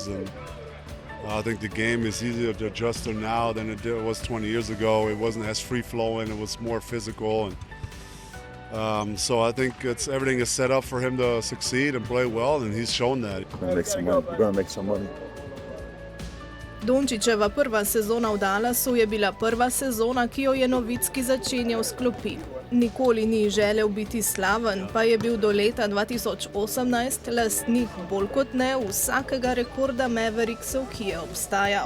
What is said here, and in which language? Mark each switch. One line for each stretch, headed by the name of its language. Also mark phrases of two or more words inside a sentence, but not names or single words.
English: And I think the game is easier to adjust to now than it was 20 years ago. It wasn't as free-flowing. It was more physical. So I think everything is set up for him to succeed and play well, and he's shown that. We're gonna make some money.
Slovenian: Dončićeva prva sezona v Dallasu je bila prva sezona, ki jo je Nowitzki začenjal s klopi. Nikoli ni želel biti slaven, pa je bil do leta 2018 lastnik bolj kot ne vsakega rekorda Mavericksov, ki je obstajal.